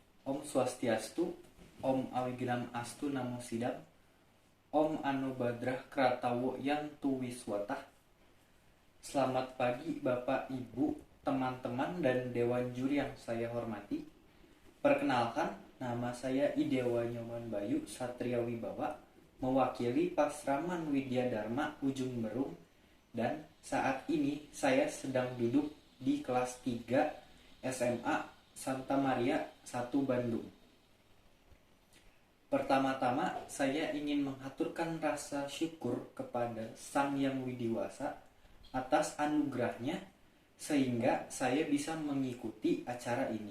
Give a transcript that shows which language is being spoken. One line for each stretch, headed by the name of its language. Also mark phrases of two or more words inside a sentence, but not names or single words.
Sanskrit: ॐ स्वस्त्यस्तु, ॐ अविघ्नम् अस्तु नमो सिद्धम्, ॐ आनो भद्राः क्रतवो यन्तु विश्वतः.
Indonesian: Selamat pagi Bapak, Ibu, teman-teman, dan Dewan Juri yang saya hormati. Perkenalkan, nama saya Idewa Nyoman Bayu Satria Wibawa, mewakili Pasraman Widya Dharma Ujung Berung, dan saat ini saya sedang duduk di kelas 3 SMA Santa Maria 1 Bandung. Pertama-tama saya ingin mengaturkan rasa syukur kepada Sang Yang Widiwasa atas anugerahnya sehingga saya bisa mengikuti acara ini.